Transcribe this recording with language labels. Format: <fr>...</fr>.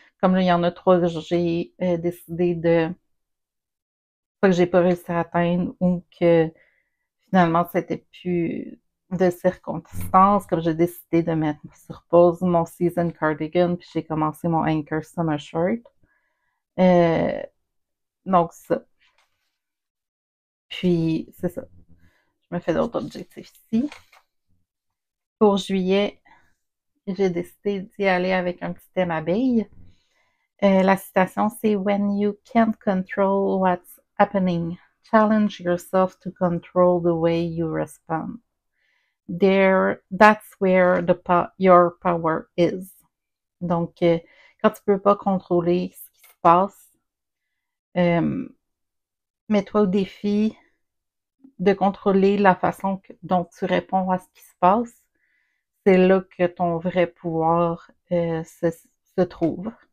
<fr>Comme là, il y en a 3 que j'ai décidé de soit que j'ai pas réussi à atteindre ou que finalement c'était plus de circonstances, comme j'ai décidé de mettre sur pause mon season cardigan, puis j'ai commencé mon Anchor Summer Shirt. Donc ça. Puis c'est ça. Je me fais d'autres objectifs ici. Pour juillet, j'ai décidé d'y aller avec un petit thème abeille. La citation, c'est</fr> <en>When you can't control what's happening, challenge yourself to control the way you respond. That's where your power is.</en> <fr>Donc, quand tu peux pas contrôler ce qui se passe, mets-toi au défi de contrôler la façon dont tu réponds à ce qui se passe. C'est là que ton vrai pouvoir se trouve.</fr>